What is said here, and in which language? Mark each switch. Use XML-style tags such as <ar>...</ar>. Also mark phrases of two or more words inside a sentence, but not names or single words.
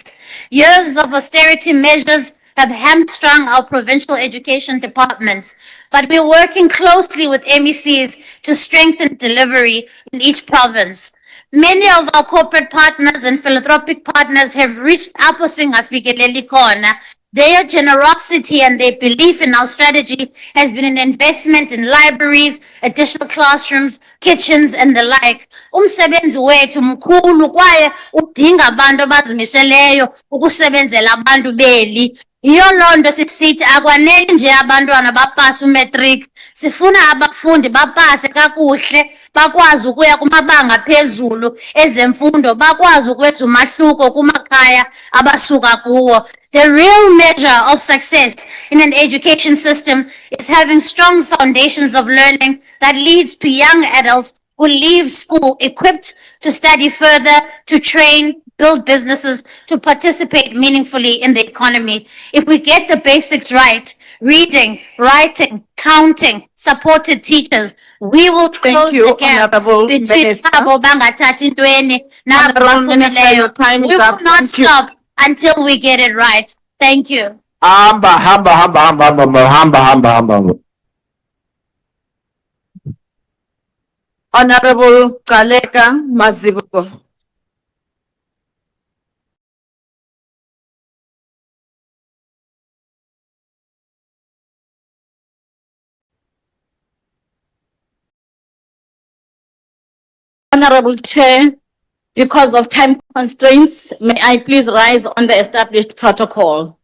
<en>Years of austerity measures have hamstrung our provincial education departments, but we're working closely with MECs to strengthen delivery in each province. Many of our corporate partners and philanthropic partners have reached 𝐟𝐨𝐫𝐿𝐫𝐿𝐾𝐿. Their generosity and their belief in our strategy has been an investment in libraries, additional classrooms, kitchens, and the like.</en> <xh>Umsebenzi wethu mkhulu kwaye udinga abantu abazimiseleyo ukusebenzela abantu beli. Iyo londo sisithi akwanele nje abantwana bapase umatric. Sifuna abafundi bapase kakuhle, bakwazi ukuya kumabanga phezulu ezemfundo, bakwazi ukwenza umahluko kumakhaya abasuka kuwo.</xh> <en>The real measure of success in an education system is having strong foundations of learning that leads to young adults who leave school equipped to study further, to train, build businesses, to participate meaningfully in the economy. If we get the basics right, reading, writing, counting, supported teachers, we will close the gap between</en> <xh>abo bangathathi ntweni nabo bafundileyo.</xh> <en>We will not stop until we get it right. Thank you. Honorable 𝐃𝐨𝐧'𝐭 Mazibuko. Honorable Chair, because of time constraints, may I please rise on the established protocol.</en>